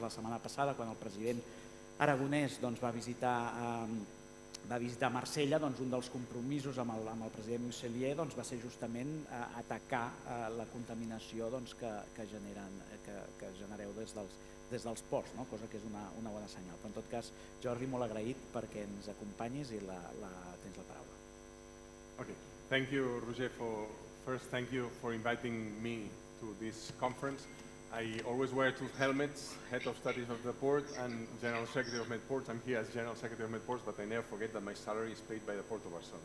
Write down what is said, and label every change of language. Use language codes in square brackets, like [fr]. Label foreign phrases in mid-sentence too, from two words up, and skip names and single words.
[ca] La setmana passada, quan el president Aragonès va visitar Marsella, un dels compromisos amb el president Muselier va ser justament atacar la contaminació que genereu des dels ports, cosa que és una bona senyal. Però en tot cas, Jordi, molt agraït perquè ens acompanyis i tens la paraula. [en] Okay, thank you, Roger. First, thank you for inviting me to this conference. I always wear two helmets, Head of Studies of the Port and General Secretary of MedPorts. I'm here as General Secretary of MedPorts, but I never forget that my salary is paid by the Port of Barcelona.